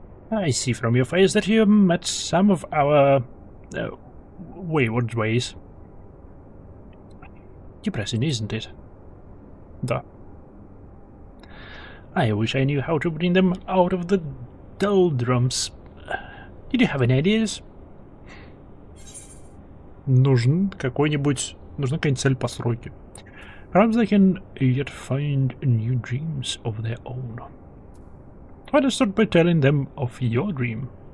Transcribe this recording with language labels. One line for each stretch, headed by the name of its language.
English: I see from your face that you met some of our wayward ways. Depressing, isn't it?
Russian: Да.
English: I wish I knew how to bring them out of the doldrums. Did you have any ideas?
Russian: Нужна какая-нибудь цель постройки.
English: Perhaps they can yet find new dreams of their own. Why don't you start by telling them of your dream?